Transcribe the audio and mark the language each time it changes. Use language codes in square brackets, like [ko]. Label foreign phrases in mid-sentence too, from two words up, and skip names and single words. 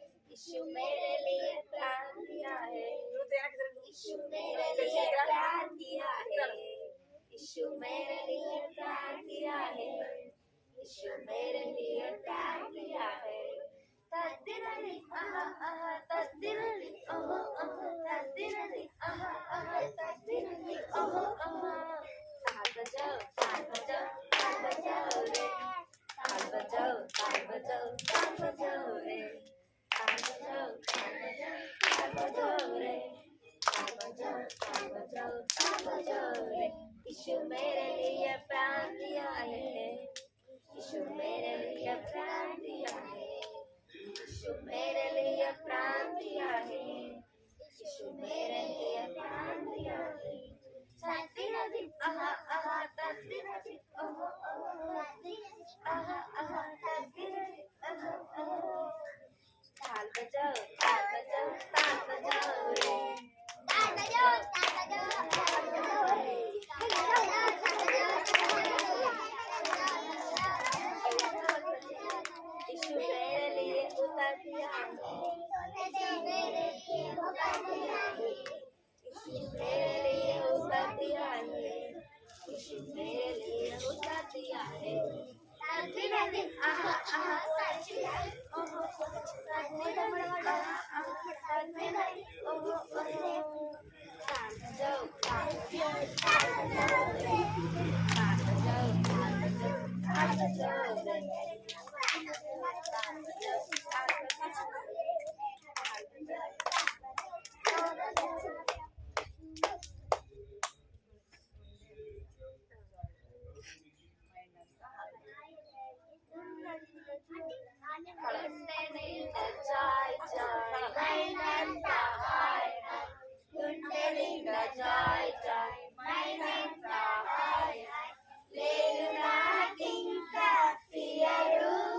[hi] यीशु मेरे लिए प्राण दिया है, [te] నువ్వు వెనక్కి తిరుగు. [hi] यीशु मेरे लिए प्राण दिया है, यीशु मेरे लिए प्राण दिया है, यीशु मेरे लिए प्राण दिया है। तद्दिनली आहा आहा तद्दिनली ओहो ओहो तद्दिनली आहा आहा तद्दिनली ओहो ओहो। ताल बजाओ ताल बजाओ ताल बजाओ रे, ताल बजाओ ताल बजाओ ताल बजाओ रे, ताल बजाओ ताल बजाओ ताल बजाओ रे, ताल बजाओ ताल बजाओ ताल बजाओ रे। यीशु मेरे लिए प्राण दिया है, यीशु मेरे लिए प्राण दिया है, यीशु मेरे लिए प्राण दिया है, यीशु मेरे लिए प्राण दिया है। तद्दिनली आहा आहा तद्दिनली ओहो ओहो आहा आहा तद्दिनली ओहो ओहो। ताल बजाओ ताल बजाओ ताल बजाओ रे, ताल बजाओ ताल बजाओ ताल बजाओ रे, ताल बजाओ ताल बजाओ ताल बजाओ रे। यीशु मेरे लिए उतर दिया है, यीशु मेरे लिए उतर दिया है, यीशु मेरे लिए उतर दिया है, यीशु मेरे लिए उतर दिया है। तद्दिनली आहा आहा तद्दिनली ओहो तद्दिनली आहा आहा तद्दिनली ओहो ओहो। ताल बजाओ ताल बजाओ ताल बजाओ रे, ताल बजाओ ताल बजाओ ताल बजाओ रे, ताल बजाओ ताल बजाओ ताल बजाओ रे, ताल बजाओ ताल बजाओ रे। [en] joy joy [te] మైనంత హాయ్ హాయ్, గుండెలింద [en] joy joy [te] మైనంత హాయ్ హాయ్, లేదు నాకింకా ఫియరు,